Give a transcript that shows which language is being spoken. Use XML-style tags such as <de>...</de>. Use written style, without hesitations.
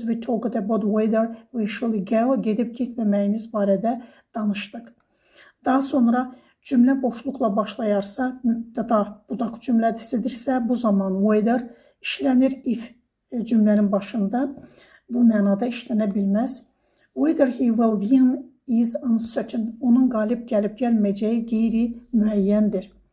<en>We talked about whether we shall go.</en> <az>Gedib getməməyiniz barədə danışdıq. Daha sonra cümlə boşluqla başlayarsa, mübtəda budaq cümlədisidirsə, bu zaman whether işlənir. If cümlənin başında bu mənada işlənə bilməz.</az> <en>Whether he will win is uncertain.</en> <az>Onun qalib gəlib gəlməyəcəyi qeyri-müəyyəndir.</az>